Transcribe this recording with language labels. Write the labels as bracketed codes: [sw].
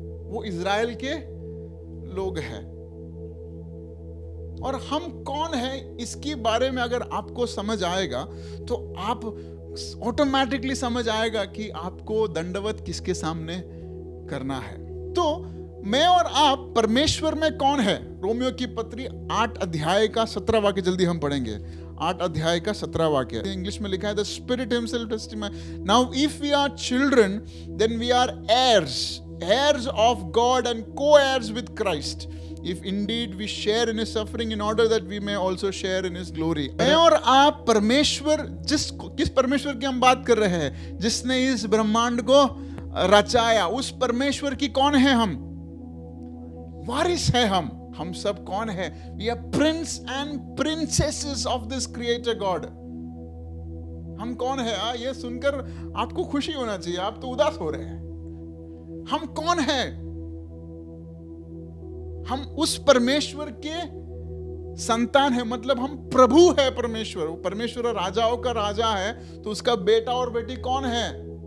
[hi] वो इजराइल के लोग हैं। और हम कौन है इसके बारे में अगर आपको समझ आएगा तो आप ऑटोमेटिकली समझ आएगा कि आपको दंडवत किसके सामने करना है। तो मैं और आप परमेश्वर में कौन है? रोमियो की पत्री 8 अध्याय का 17 वाक्य जल्दी हम पढ़ेंगे। 8 अध्याय का 17 वाक्य इंग्लिश में लिखा है, [en] The spirit himself testifies, now if we are children then we are heirs of God and co-heirs with Christ, if indeed we share in his suffering, in order that we may also share in his glory. [hi] मैं और आप परमेश्वर, किस परमेश्वर की हम बात कर रहे हैं? जिसने इस ब्रह्मांड को रचाया, उस परमेश्वर की कौन है हम? वारिस है हम सब कौन है? [en] We are prince and princesses of this creator God. [hi] हम कौन है? ये सुनकर आपको खुशी होना चाहिए, आप तो उदास हो रहे हैं। हम कौन है? हम उस परमेश्वर के संतान है, मतलब हम प्रभु है। परमेश्वर राजाओं का राजा है, तो उसका बेटा और बेटी कौन है?